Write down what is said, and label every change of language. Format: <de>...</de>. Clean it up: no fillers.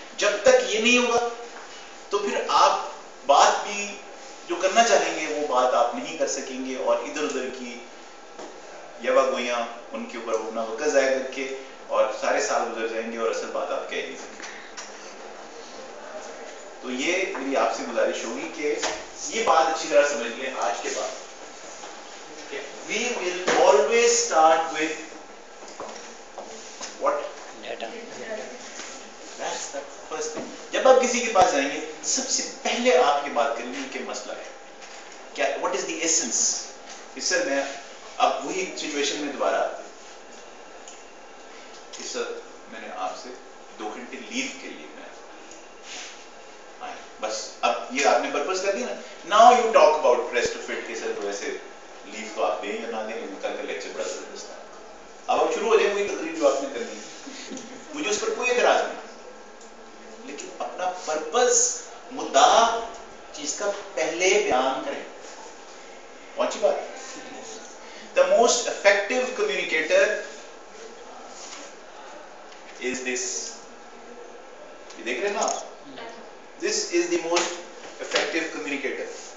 <hi>जब तक ये नहीं होगा तो फिर आप बात भी जो करना चाहेंगे वो बात आप नहीं कर सकेंगे, और इधर उधर की यवा गोइयां उनके ऊपर अपना वक्त जाया करके और सारे साल गुजर जाएंगे और असल बात आप कह नहीं सकेंगे। तो ये मेरी आपसे गुजारिश होगी कि ये बात अच्छी तरह समझ लें आज के बाद।</hi> <en>We will always start with what? Data. That's the first thing.</en> <hi>जब आप किसी के पास जाएंगे, सबसे पहले आप ये बात करेंगे कि मसला है क्या,</hi> <en>what is the essence?</en> <hi>इससे मैं अब वही सिचुएशन में दोबारा इस मैंने आपसे 2 घंटे लीव के लिए बस, अब ये आपने पर्पस कर दिया ना,</hi> <en>now you talk about rest of it,</en> <hi>sir तो वैसे लीव तो आप दें या ना दें, कल का लेक्चर बड़ा जबरदस्त है। अब आप शुरू हो जाए वही तकरीर जो आपने करनी है, मुझे उस पर कोई एतराज नहीं, लेकिन अपना पर्पस, मुद्दा, चीज का पहले बयान करें। पहुंची बात?</hi> <en>the most effective communicator is this,</en> <hi>ये देख रहे हैं ना आप?</hi> <en>This is the most effective communicator.</en>